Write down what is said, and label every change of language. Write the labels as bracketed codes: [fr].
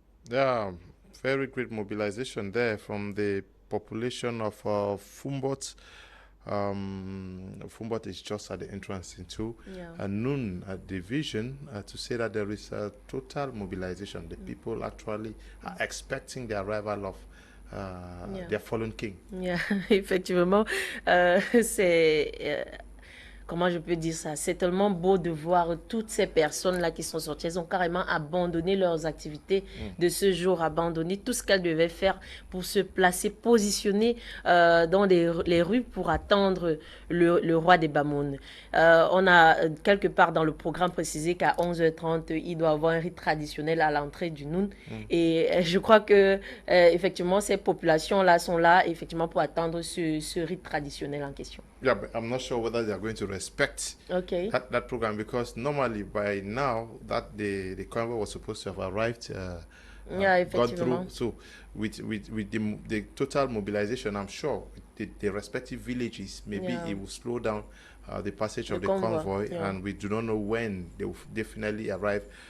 [en] Yeah, very great mobilization there from the population of Foumban. Foumban is just at the entrance into noon division to say that there is a total mobilization. The people actually are expecting the arrival of their fallen king. [fr] Yeah, effectivement, c'est comment je peux dire ça? C'est tellement beau de voir toutes ces personnes-là qui sont sorties. Elles ont carrément abandonné leurs activités de ce jour, abandonné tout ce qu'elles devaient faire pour se placer, positionner dans les rues pour attendre le roi des Bamoun. On a quelque part dans le programme précisé qu'à 11h30, il doit y avoir un rite traditionnel à l'entrée du Noun. Et je crois que effectivement, ces populations-là sont là effectivement pour attendre ce rite traditionnel en question. [en] Yeah, but I'm not sure whether they are going to respect that program, because normally by now that the convoy was supposed to have arrived, gone through. So with the total mobilization, I'm sure the respective villages, maybe it will slow down the passage of the convoy, and we do not know when they will definitely arrive.